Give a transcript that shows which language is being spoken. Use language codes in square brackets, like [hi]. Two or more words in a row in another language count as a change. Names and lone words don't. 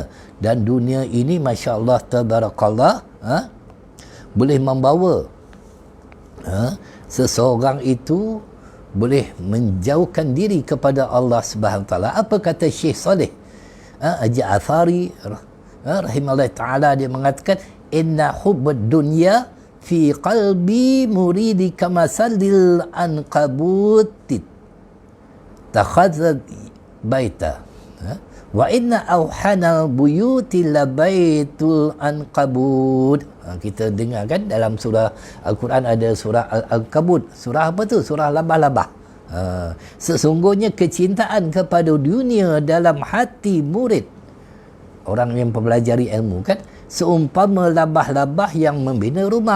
[ms] Dan dunia ini [ar] ما شاء الله تبارك الله [ms] boleh membawa seseorang itu boleh menjauhkan diri kepada Allah [ar] سبحانه وتعالى. [ms] Apa kata Syekh Saleh Al-Ja'fari [ar] رحمه الله تعالى, [ms] dia mengatakan, [ar] إن حب الدنيا في قلب المريد كمثل العنكبوت اتخذت بيتا وإن أوهن البيوت لبيت العنكبوت. [ms] Kita dengar kan dalam surah Al-Quran ada surah Al-Ankabut. Surah apa tu? Surah labah-labah. Sesungguhnya kecintaan kepada dunia dalam hati murid, orang yang mempelajari ilmu kan, seumpama labah-labah yang membina rumah.